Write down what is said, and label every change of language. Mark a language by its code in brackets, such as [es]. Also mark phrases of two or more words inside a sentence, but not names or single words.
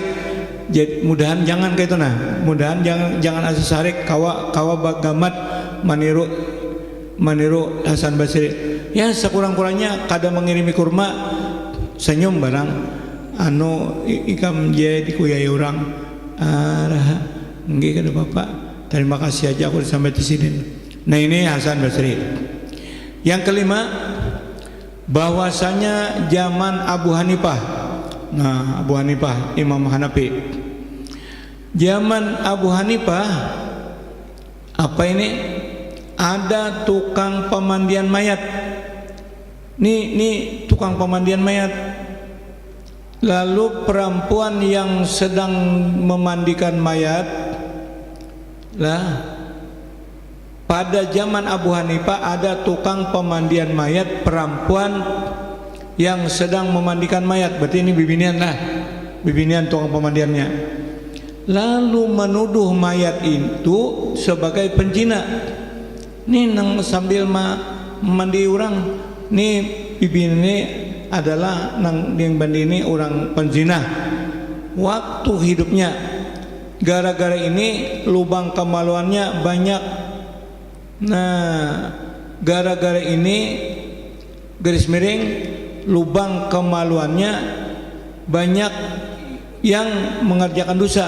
[bjn] Jadi mudahan jangan kayak itu nah. Mudahan jangan asa sarik kawa bagamat maniru Hasan Basri. Ya sekurang-kurangnya kada mengirimi kurma senyum barang anu ikam je dikuyai orang. Nggih kada Bapak. [id] Terima kasih aja aku sampai di sini. Nah ini Hasan Basri. Yang kelima, bahwasanya zaman Abu Hanifah. Nah, Abu Hanifah Imam Hanafi. Zaman Abu Hanifah apa ini? Ada tukang pemandian mayat. Nih tukang pemandian mayat. Lalu perempuan yang sedang memandikan mayat lah, pada zaman Abu Hanifah ada tukang pemandian mayat perempuan yang sedang memandikan mayat. [bjn] Berarti ini bibinian lah, bibinian tukang pemandiannya. Lalu menuduh mayat itu sebagai penzina. Nih nang sambil mandi orang, nih bibin ini adalah nang yang bandi ini orang penzina waktu hidupnya. [id] Gara-gara ini lubang kemaluannya banyak. Nah, gara-gara ini garis miring lubang kemaluannya banyak yang mengerjakan dosa.